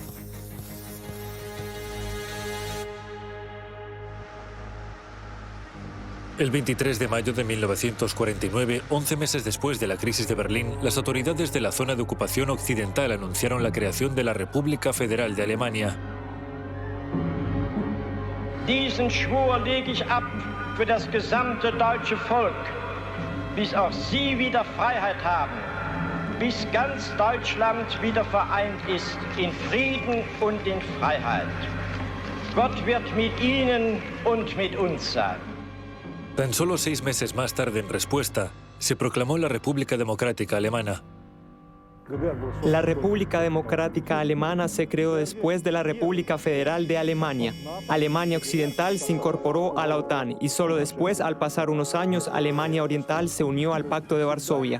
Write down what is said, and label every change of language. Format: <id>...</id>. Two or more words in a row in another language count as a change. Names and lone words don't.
<es>El 23 de mayo de 1949, 11 meses después de la crisis de Berlín, las autoridades de la zona de ocupación occidental anunciaron la creación de la República Federal de Alemania.</es> <de>Diesen Schwur lege ich ab für das gesamte deutsche Volk, bis auch Sie wieder Freiheit haben, bis ganz Deutschland wieder vereint ist in Frieden und in Freiheit. Gott wird mit Ihnen und mit uns sein.</de> <es>Tan solo 6 meses más tarde, en respuesta, se proclamó la República Democrática Alemana. La República Democrática Alemana se creó después de la República Federal de Alemania. Alemania Occidental se incorporó a la OTAN y solo después, al pasar unos años, Alemania Oriental se unió al Pacto de Varsovia.</es>